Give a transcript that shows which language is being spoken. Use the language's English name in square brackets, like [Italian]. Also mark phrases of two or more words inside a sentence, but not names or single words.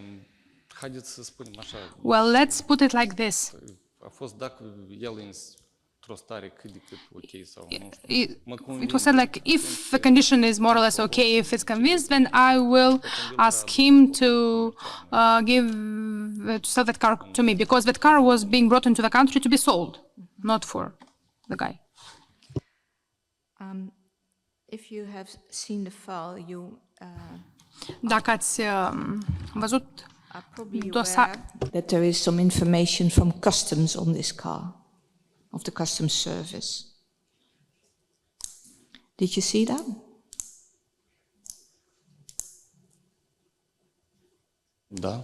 [Romanian] Haideți să spunem așa, [English] Well, let's put it like this. [Romanian] a fost dacă el într-o stare cât de cât ok sau nu știu. [English] It was said like, if the condition is more or less okay, if it's convinced, then I will ask him to sell that car to me, because that car was being brought into the country to be sold, not for the guy. If you have seen the file, you [Romanian] Dacă ați văzut [English] are probably [Romanian] dosar, [English] aware that there is some information from customs on this car, of the customs service. Did you see that? [Romanian] Da.